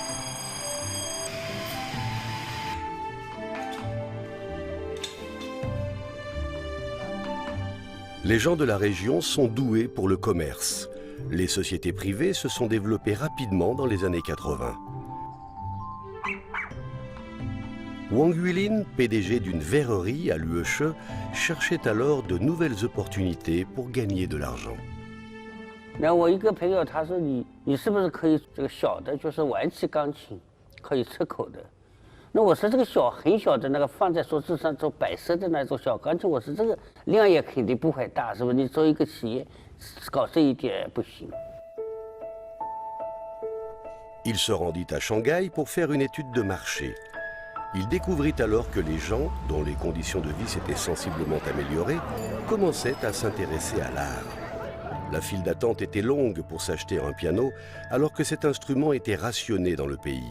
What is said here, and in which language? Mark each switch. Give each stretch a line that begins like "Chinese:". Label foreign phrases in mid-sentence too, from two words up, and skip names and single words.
French: Les gens de la région sont doués pour le commerce. Les sociétés privées se sont développées rapidement dans les années 80. Wang Huilin, PDG d'une verrerie à l'UESCHE, cherchait alors de nouvelles opportunités pour gagner de l'argent.
Chinese: 那我一个朋友他说你是不是可以这个小的，就是玩器钢琴，可以出口的？那我说这个很小的那个放在桌子上做摆设的那种小钢琴，我说这个量也肯定不会大，是不是？你做一个企业搞这一点不行。
French: Il se rendit à Shanghai pour faire une étude de marché. Il découvrit alors que les gens, dont les conditions de vie s'étaient sensiblement améliorées, commençaient à s'intéresser à l'art. La file d'attente était longue pour s'acheter un piano, alors que cet instrument était rationné dans le pays.